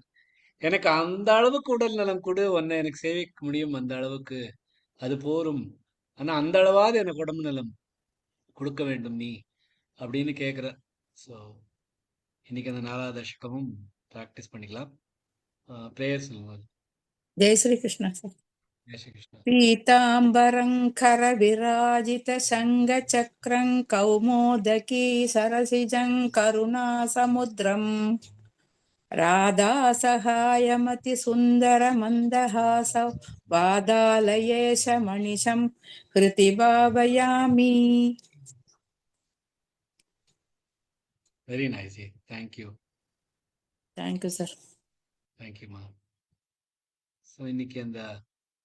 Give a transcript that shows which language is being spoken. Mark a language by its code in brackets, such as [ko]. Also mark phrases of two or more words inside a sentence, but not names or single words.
[ta] எனக்கு அந்த அளவுக்கு உடல் நலம் கொடு, உன்னை எனக்கு சேவிக்க முடியும், அந்த அளவுக்கு அது போரும். ஆனா அந்த அளவாவது எனக்கு உடம்பு நலம் கொடுக்க வேண்டும் நீ அப்படின்னு கேட்குறார். ஸோ இன்னைக்கு அந்த 4வது தசகமும் ப்ராக்டிஸ் பண்ணிக்கலாம். ப்ரேயர் சொல்லுங்க. [hi] जय श्री कृष्ण सर। जय श्री कृष्णा. [sa] पीताम्बरं करविराजितशङ्खचक्रं कौमोदकी सरसिजं करुणासमुद्रं राधासहायमतिसुन्दरमन्दहासौ वादालयेशमनिशं हृदि भावयामि। [en] Very nice. Thank you. Thank you sir. [ta] தேங்க்யூ மா. ஸோ இன்னைக்கு அந்த